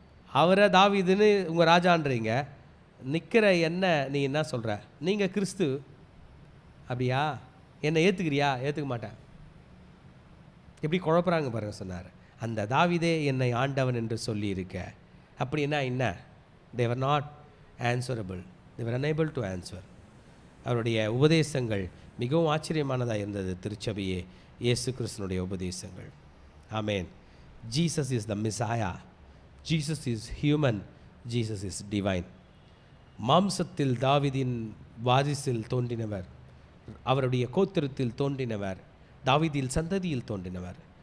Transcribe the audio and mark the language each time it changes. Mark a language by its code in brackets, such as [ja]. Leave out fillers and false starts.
[ta] அவரை தாவீதுன்னு உங்கள் ராஜான்றீங்க, நிற்கிற என்ன நீ என்ன சொல்கிற? நீங்கள் கிறிஸ்து, அப்படியா? என்னை ஏற்றுக்கிறியா? ஏற்றுக்க மாட்டேன். எப்படி குழப்பறாங்க பாருங்க சொன்னார். அந்த தாவீதே என்னை ஆண்டவன் என்று சொல்லியிருக்க. அப்படின்னா என்ன? [en] they were not answerable, they were unable to answer. [ta] அவருடைய உபதேசங்கள் மிகவும் ஆச்சரியமானதாக இருந்தது. திருச்சபையே, இயேசு கிறிஸ்துனுடைய உபதேசங்கள். ஆமென். [en] Jesus is the Messiah, Jesus is human, Jesus is divine. [ta] மாம்சத்தில் தாவீதின் வாரிசில் தோன்றினவர், அவருடைய கோத்திரத்தில் தோன்றினவர், தாவீதில் சந்ததியில் தோன்றினவர்.